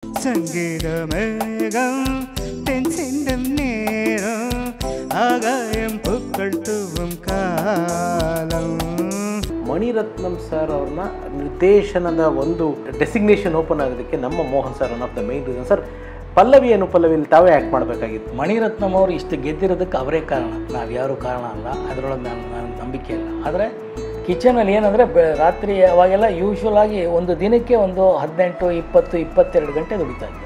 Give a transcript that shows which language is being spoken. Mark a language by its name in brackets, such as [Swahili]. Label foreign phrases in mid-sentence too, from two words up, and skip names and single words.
[Tamil] சங்கீத மேகம் தேன்சிந்தும் நேரம் ஆகாயம் பூக்கள் தூவும் காலம். [Kannada] ಮಣಿರತ್ನಂ ಸರ್ ಅವ್ರನ್ನ ನಿರ್ದೇಶನದ ಒಂದು [English] designation open [Kannada] ಆಗೋದಕ್ಕೆ ನಮ್ಮ ಮೋಹನ್ ಸರ್ [English] one of the main reason. [Kannada] ಸರ್ ಪಲ್ಲವಿಯನ್ನು ಪಲ್ಲವಿಯಲ್ಲಿ ತಾವೇ ಆ್ಯಕ್ಟ್ ಮಾಡಬೇಕಾಗಿತ್ತು. ಮಣಿರತ್ನಂ ಅವರು ಇಷ್ಟು ಗೆದ್ದಿರೋದಕ್ಕೆ ಅವರೇ ಕಾರಣ, ನಾವು ಯಾರೂ ಕಾರಣ ಅಲ್ಲ, ಅದರೊಳಗೆ ನಾನು ನಂಬಿಕೆ ಇಲ್ಲ. ಆದರೆ ಕಿಚನಲ್ಲಿ ಏನಂದರೆ ರಾತ್ರಿ ಅವಾಗೆಲ್ಲ ಯೂಶ್ವಲ್ ಆಗಿ ಒಂದು ದಿನಕ್ಕೆ ಒಂದು 18, 20, 22 ಗಂಟೆ ದುಡಿತಾ ಇದ್ದೆ.